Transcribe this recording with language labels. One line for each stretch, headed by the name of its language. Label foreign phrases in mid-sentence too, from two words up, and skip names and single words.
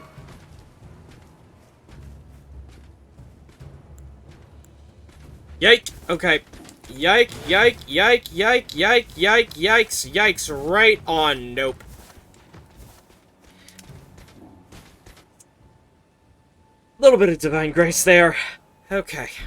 English: Yike! Okay. Yike, yike, yike, yike, yike, yike, yikes, yikes, right on, nope. Little bit of divine grace there. Okay.